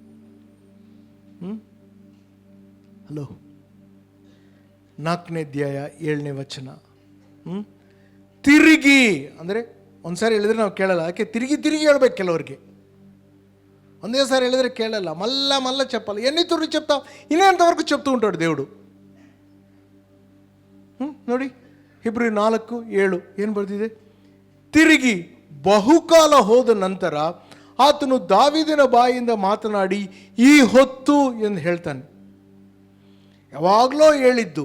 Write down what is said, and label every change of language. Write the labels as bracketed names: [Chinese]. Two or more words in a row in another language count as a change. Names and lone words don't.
[Kannada] ಹಲೋ. 4ನೇ ಅಧ್ಯಾಯ 7ನೇ ವಚನ. ತಿರುಗಿ ಅಂದರೆ ಒಂದ್ಸಾರಿ ಹೇಳಿದ್ರೆ ನಾವು ಕೇಳಲ್ಲ. ಯಾಕೆ? ತಿರುಗಿ ತಿರುಗಿ ಹೇಳ್ಬೇಕು. ಕೆಲವ್ರಿಗೆ ಒಂದೇ ಸಾರಿ ಹೇಳಿದ್ರೆ ಕೇಳಲ್ಲ. [Telugu] మల్ల మల్ల చెప్పాలి. ఎన్నితూర్లు చెప్తావు? ఇనేంతవరకు చెప్తూ ఉంటాడు దేవుడు. [Kannada] ನೋಡಿ, ಹಿಬ್ರೂ 4:7 ಏನು ಬರ್ತಿದೆ? ತಿರುಗಿ ಬಹುಕಾಲ ಹೋದ ನಂತರ ಆತನು ದಾವೀದನ ಬಾಯಿಂದ ಮಾತನಾಡಿ ಈ ಹೊತ್ತು ಎಂದು ಹೇಳ್ತಾನೆ. ಯಾವಾಗಲೂ ಹೇಳಿದ್ದು.